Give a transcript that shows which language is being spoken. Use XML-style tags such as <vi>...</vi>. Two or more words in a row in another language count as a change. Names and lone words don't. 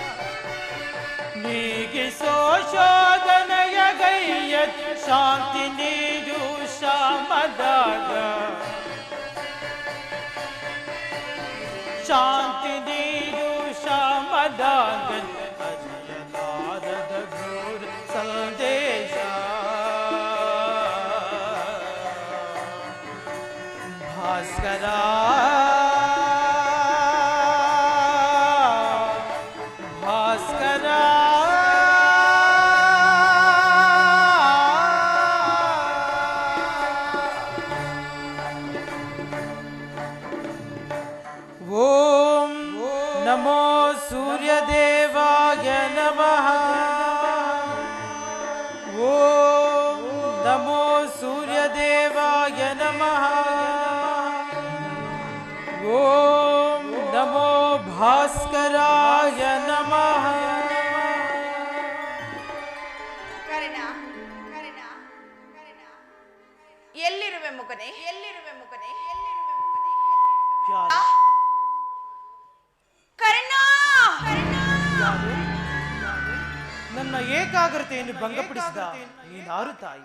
<kn>ನೀಗಿಸೋ ಶೋಧನೆಯ ಗೈಯ ಶಾಂತಿ ನೀಡು ಶ್ಯಾಮದಾಗ ಶಾಂತಿ ನೀಡು ಶ್ಯಾಮದಾಗ ಅರಿಯಲಾರದ ಘೋರ ಸಂದೇಶ ಭಾಸ್ಕರ</kn> <sa>ಭಾಸ್ಕರ ಓಂ ನಮೋ ಸೂರ್ಯದೇವಾಯ ನಮಃ ಓಂ ನಮೋ ಸೂರ್ಯದೇವಾಯ ನಮಃ ಓಂ ನಮೋ ಭಾಸ್ಕರಾಯ ನಮಃ</sa> <kn>ಕರ್ಣ ಎಲ್ಲಿರುವೆ ಮುಖನೆ ಎಲ್ಲಿರುವೆ ಮುಖನೆ ಎಲ್ಲಿರುವೆ ಮುಖನೆ ಕರ್ಣ ನನ್ನ ಏಕಾಗ್ರತೆಯನ್ನು ಭಂಗಪಡಿಸಿದ ನೀನಾರು ತಾಯಿ</kn>